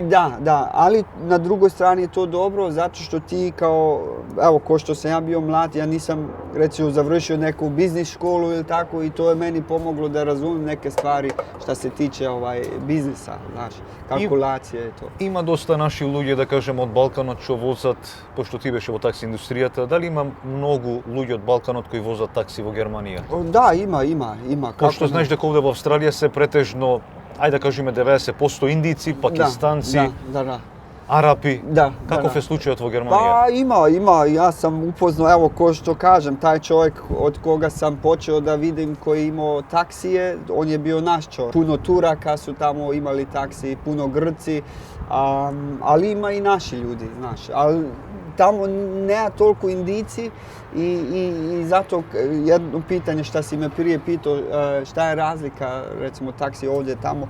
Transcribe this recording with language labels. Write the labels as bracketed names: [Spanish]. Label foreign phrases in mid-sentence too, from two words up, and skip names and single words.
[Croatian] Da, ali na drugoj strani je to dobro zato što ti ko što sam ja bio mlad, ja nisam recimo završio neku biznis školu ili tako i to je meni pomoglo da razumijem neke stvari što se tiče biznisa, znaš, kalkulacije i to. [Macedonian] Има доста наши луѓе, да кажем, од Балканот што возат, пошто ти беше во такси индустријата, дали има многу луѓе од Балканот кои возат такси во Германија? Да, има. Пошто знаеш дека овде во Австралија се претежно, ајде да кажеме 90% индици, пакистанци, Арапи. Каков е случајот во Германија? [Croatian] Pa ima. Ja sam upoznao, evo ko što kažem, taj čovjek od koga sam počeo da vidim koji je imao taksije, on je bio naš čovjek. Puno Turaka su tamo imali taksi, puno Grci, ali ima i naši ljudi, znaš. Ali tamo nema toliko Indici i zato jedno pitanje što si me prije pitao, šta je razlika recimo taksi ovdje tamo.